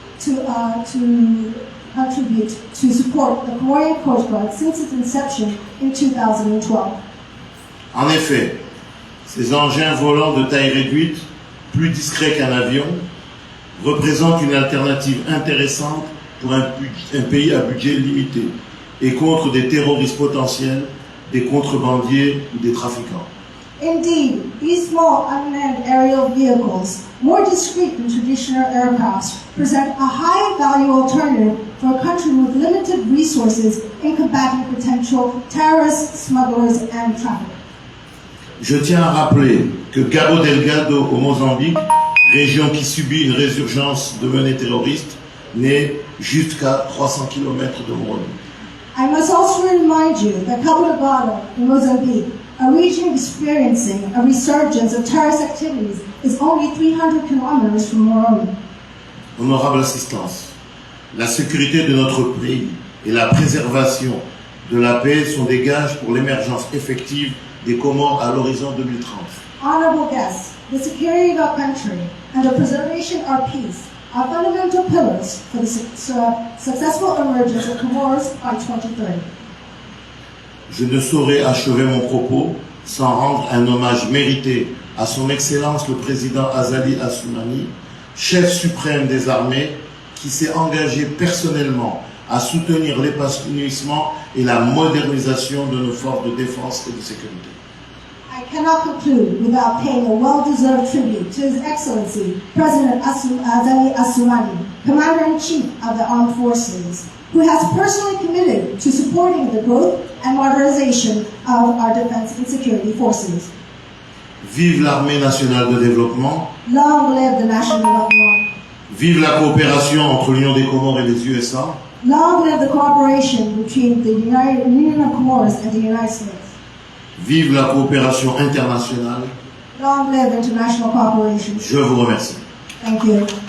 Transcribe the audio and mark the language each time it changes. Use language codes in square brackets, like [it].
[en] to contribute to support the Comorian Coast Guard since its inception in 2012. [fr] En effet, ces engins volants de taille réduite, plus discrets qu'un avion, représentent une alternative intéressante pour un pays à budget limité et contre des terroristes potentiels, des contrebandiers ou des trafiquants. [en] Indeed, these small unmanned aerial vehicles, more discreet than traditional aircraft, present a high-value alternative for a country with limited resources in combating potential terrorists, smugglers, and traffickers. [fr] Je tiens à rappeler que Cabo Delgado au Mozambique, région qui subit une résurgence de menées terroristes, n'est jusqu'à 300 km de Moroni. [en] I must also remind you that Cabo Delgado in Mozambique, a region experiencing a resurgence of terrorist activities, is only 300 kilometers from Moroni. [fr] Honorable assistance, la sécurité de notre pays et la préservation de la paix sont des gages pour l'émergence effective des Comores à l'horizon 2030. [en] Honorable guests, the security of our country and the preservation of our peace are fundamental pillars for the successful emergence of Comoros by 2030. [fr] Je ne saurais achever mon propos sans rendre un hommage mérité à son Excellence le Président Azali Assoumani, chef suprême des armées, qui s'est engagé personnellement à soutenir l'épanouissement et la modernisation de nos forces de défense et de sécurité. [en] I cannot conclude without paying a well-deserved tribute to His Excellency, President Azali Assoumani, Commander-in-Chief of the Armed Forces, who has personally committed to supporting the growth and modernization of our defense and security forces. [fr] Vive l'Armée nationale de développement. [en] Long live the National Development. [fr] Vive la coopération entre l'Union des Comores et les USA. [en] Long live the cooperation between the Union of Comoros and the United States. [fr] Vive la coopération internationale. [en] Long live international cooperation. [fr] Je vous remercie. [en] Thank you.